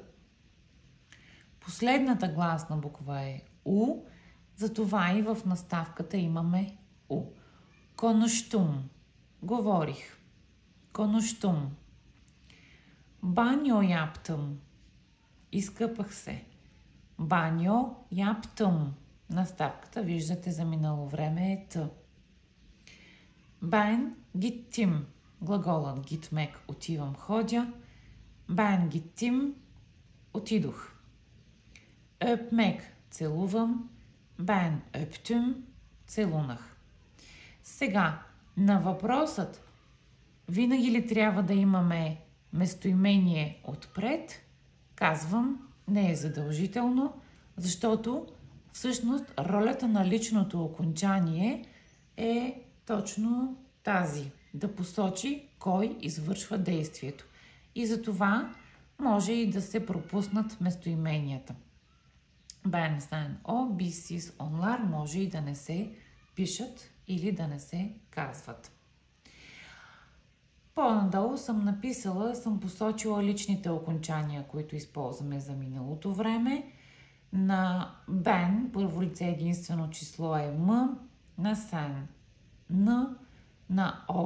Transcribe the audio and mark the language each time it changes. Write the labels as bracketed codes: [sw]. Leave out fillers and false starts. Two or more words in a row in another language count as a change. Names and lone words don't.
[bg] Последната гласна буква е У, затова и в наставката имаме У. Конуштум. Говорих. [tr] Konuştum. Banyo yaptım. [bg] Изкъпах се. [tr] Banyo yaptım. [bg] Наставката, виждате, за минало време е Т. [tr] Ben gittim. [bg] Глаголът гитмек, отивам, ходя. [tr] Ben gittim. Отидох. Öpmek. Целувам. Ben öptüm. [bg] Целунах. Сега, на въпросът винаги ли трябва да имаме местоимение отпред, казвам, не е задължително, защото всъщност ролята на личното окончание е точно тази, да посочи кой извършва действието. И за това може и да се пропуснат местоименията. [tr] Ben, sen, o, biz, siz, onlar [bg] може и да не се пишат или да не се казват. По-надолу съм посочила личните окончания, които използваме за миналото време. На Ben първо лице единствено число е М, на sen Н, на О.